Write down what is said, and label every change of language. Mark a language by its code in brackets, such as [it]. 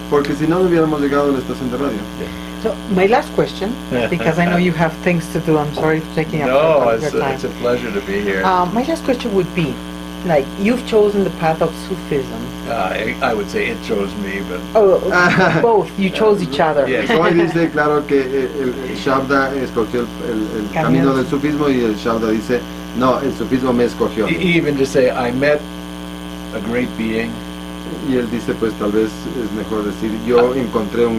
[es] porque si no, no hubiéramos llegado a la estación de radio. [en] So my last question, because I know you have things to do. I'm sorry for taking up No, your time. it's a pleasure to be here. My last question would be, like, you've chosen the path of Sufism. I would say it chose me, but Oh, both. You chose each other. Yes. [es] Hoy dice, claro, que el Shabda escogió el camino del sufismo y el Shabda dice, no, el sufismo me escogió. [en] even to say I met a great being. [es] Y él dice, pues tal vez es mejor decir, yo encontré un